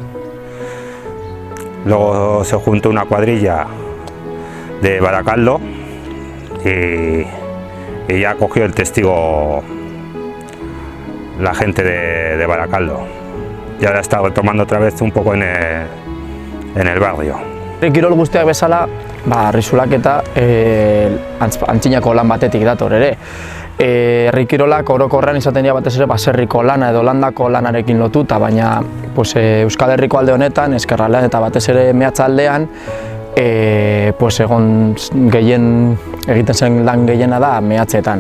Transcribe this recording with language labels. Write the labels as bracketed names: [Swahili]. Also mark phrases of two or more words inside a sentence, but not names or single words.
[Spanish] Luego se juntó una cuadrilla de Baracaldo y ya cogió el testigo la gente de Baracaldo. Y ahora está retomando otra vez un poco en el barrio. [Basque] Kirol guztiak bezala, arrizulaketa antzinako lan batetik dator ere. Herri kirolak orokorrean izaten dira batez ere baserriko lana edo landako lanarekin lotuta, baina Euskal Herriko alde honetan, ezkerraldean eta batez ere meatzaldean, egon egiten zen lan gehiena da mehatzeetan.